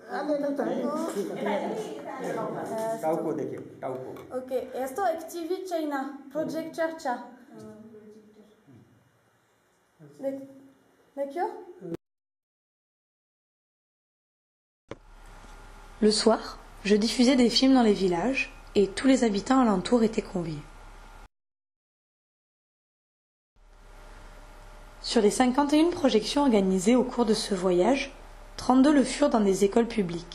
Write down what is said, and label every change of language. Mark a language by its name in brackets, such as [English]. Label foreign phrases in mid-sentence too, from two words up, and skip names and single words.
[Nepali] टाउको देखियो टाउको ओके यस्तो एक टिभी छैन प्रोजेक्टर छ देखियो [French] Le soir, je diffusais des films dans les villages et tous les habitants alentours étaient conviés. Sur les 51 projections organisées au cours de ce voyage, 32 le furent dans des écoles publiques.